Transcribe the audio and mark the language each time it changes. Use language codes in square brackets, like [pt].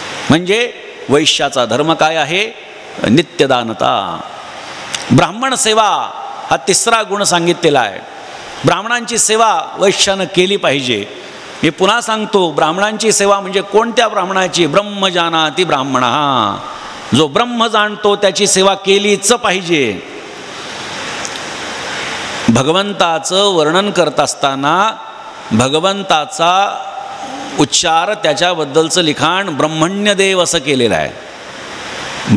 [mr] म्हणजे वैश्याचा धर्म काय आहे? नित्यदानता. ब्राह्मण सेवा हा 3रा गुण सांगितलेला आहे. ब्राह्मणांची सेवा वैश्यानं केली पाहिजे. मी पुन्हा सांगतो, ब्राह्मणांची सेवा म्हणजे कोणत्या ब्राह्मणाची? [sa] ब्रह्मजानाति ब्राह्मणः. [mr] जो ब्रह्म जाणतो त्याची सेवा केलीच पाहिजे. भगवंताचं वर्णन करत असताना भगवंताचा उच्चार, त्याच्याबद्दलचं लिखाण ब्रह्मण्यदेव असं केलेलं आहे.